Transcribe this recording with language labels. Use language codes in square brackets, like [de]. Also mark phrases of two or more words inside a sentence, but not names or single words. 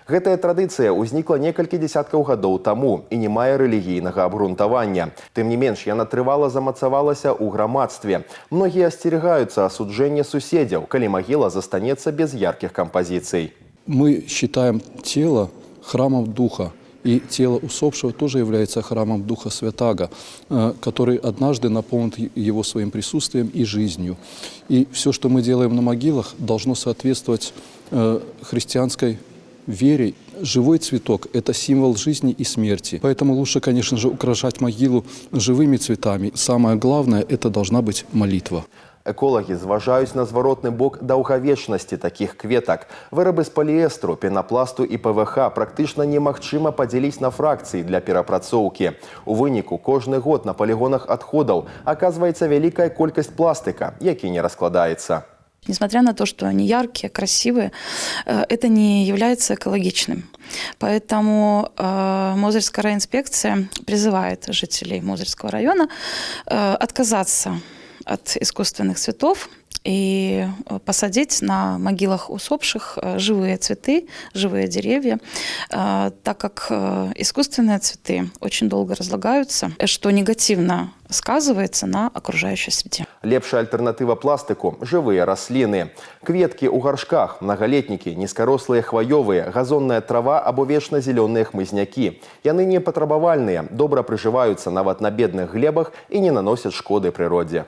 [be] Гэтая традыцыя ўзнікла некалькі дзесяткаў гадоў таму і не мае рэлігійнага абгрунтавання. Тым не менш, яна трывала замацавалася ў грамадстве. Многія асцерагаюцца асуджэння суседзяў, калі магіла застанецца без яркіх кампазіцый. [ru] Мы считаем тело храмом Духа. И тело усопшего тоже является храмом Духа Святаго, который однажды наполнит его своим присутствием и жизнью. И все, что мы делаем на могилах, должно соответствовать христианской вере. Живой цветок – это символ жизни и смерти. Поэтому лучше, конечно же, украшать могилу живыми цветами. Самое главное – это должна быть молитва. [be] Эколагі зважаюць на зваротны бок даўгавечнасці такіх кветак. Вырабы з паліэстру, пенапласту і ПВХ практычна немагчыма падзяліць на фракцыі для перапрацоўкі. У выніку кожны год на палігонах адходаў аказваецца вялікая колькасць пластыка, які не раскладаецца. [ru] Несмотря на то, что они яркие, красивые, это не является экологичным. Поэтому Мозырская райинспекция призывает жителей Мозырского района отказаться от искусственных цветов и посадить на могилах усопших живые цветы, живые деревья, так как искусственные цветы очень долго разлагаются, что негативно сказывается на окружающей среде. [be] Лепшая альтэрнатыва пластыку – жывыя расліны. Кветкі ў гаршках, мнагалетнікі, нізкарослыя хваёвыя, газонная трава або вечна-зелёныя хмызнякі. Яны не патрабавальныя, добра прыжываюцца нават на бедных глебах і не наносяць шкоды прыродзе.